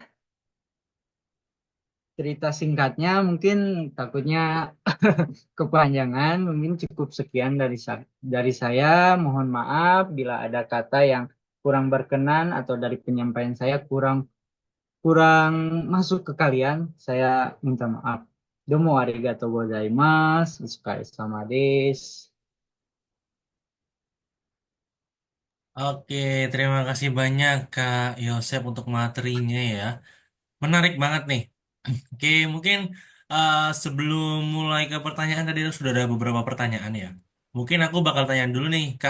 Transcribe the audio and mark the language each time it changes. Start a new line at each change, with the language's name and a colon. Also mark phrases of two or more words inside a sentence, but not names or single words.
Indonesian: Cerita singkatnya mungkin takutnya kepanjangan. Mungkin cukup sekian dari saya. Mohon maaf bila ada kata yang kurang berkenan atau dari penyampaian saya kurang kurang masuk ke kalian. Saya minta maaf.
Japanese: どうもありがとうございます. O疲れ様です。
Indonesian: Oke, terima kasih banyak Kak Yosep untuk materinya ya. Menarik banget nih. Oke, mungkin sebelum mulai ke pertanyaan tadi sudah ada beberapa pertanyaan ya. Mungkin aku bakal tanya dulu nih Kak.